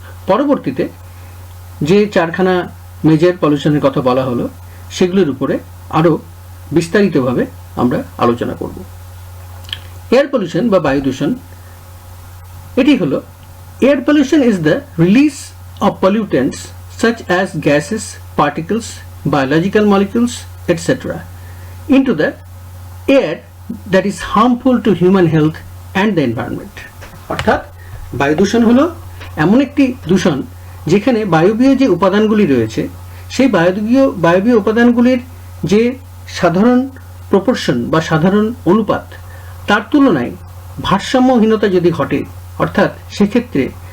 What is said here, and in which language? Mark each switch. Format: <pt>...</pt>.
<bn>পরবর্তীতে যে 4খানা মেজর পলিউশনের কথা বলা হলো সেগুলোর উপরে আরও বিস্তারিতভাবে আমরা আলোচনা করব।</bn> <en>air pollution</en> <bn>বা বায়ু দূষণ, এটি হলো</bn> <en>Air pollution is the release of pollutants such as gases, particles, biological molecules, etc. into the air that is harmful to human health and the environment.</en> <bn>অর্থাৎ বায়ু দূষণ হলো এমন একটি দূষণ যেখানে বায়বীয় যে উপাদানগুলি রয়েছে সেই বায়বীয় উপাদানগুলির যে সাধারণ প্রপোর্শন বা সাধারণ অনুপাত তার তুলনায় ভারসাম্যহীনতা যদি ঘটে, অর্থাৎ সেক্ষেত্রে</bn>